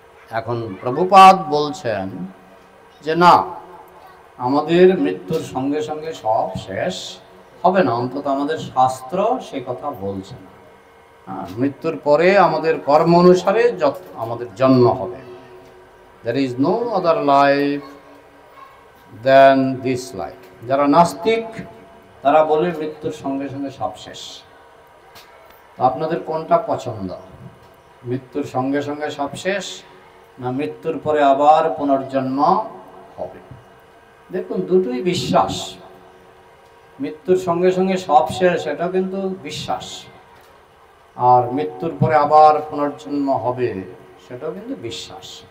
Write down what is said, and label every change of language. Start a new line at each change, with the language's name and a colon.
Bangla: এখন প্রভুপাদ বলছেন যে না, আমাদের মৃত্যুর সঙ্গে সঙ্গে সব শেষ হবে না, অন্তত আমাদের শাস্ত্র সে কথা বলছে না। মৃত্যুর পরে আমাদের কর্ম অনুসারে আমাদের জন্ম হবে।
English: There is no other life than this life.
Bangla: যারা নাস্তিক তারা বলে মৃত্যুর সঙ্গে সঙ্গে সব শেষ। তো আপনাদের কোনটা পছন্দ? মৃত্যুর সঙ্গে সঙ্গে সব শেষ, না মৃত্যুর পরে আবার পুনর্জন্ম হবে? দেখুন, দুটোই বিশ্বাস। মৃত্যুর সঙ্গে সঙ্গে সব শেষ, এটাও কিন্তু বিশ্বাস, আর মৃত্যুর পরে আবার পুনর্জন্ম হবে সেটাও কিন্তু বিশ্বাস।